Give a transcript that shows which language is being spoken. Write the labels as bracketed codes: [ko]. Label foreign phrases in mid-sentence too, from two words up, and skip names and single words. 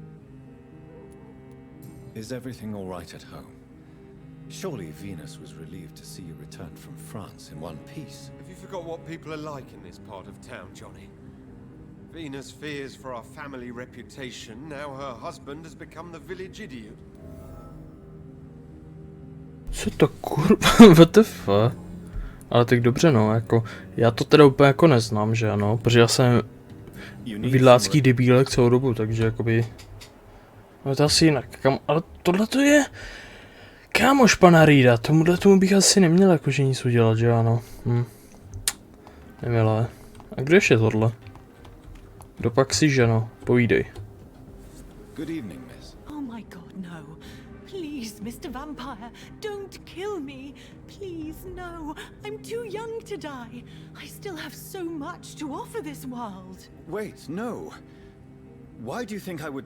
[en] Is everything all right at home? Surely Venus was relieved to see you return from France in one piece. Have you forgot what people are like in this part of town, Johnny? Venus fears for our family reputation. Now her husband has become the village idiot. [cs] Co to kurva, [en] what the fuck? [cs] Ale tak dobře, no, jako, já to teda úplně jako neznám, že ano, protože já jsem vidlácký debílek celou dobu, takže jakoby, no to asi jinak, ale tohle to je, kámoš pana Reida, tomu bych asi neměl jakože nic udělat, že ano, Nemilé. A kdo ještě tohle? Kdo pak si, ženo, povídej. [en] Good evening, miss. Oh my God, no. Please, Mr. Vampire, don't kill me. Please, no. I'm too young to die. I still have so much to offer this world. Wait, no. Why do you think I would...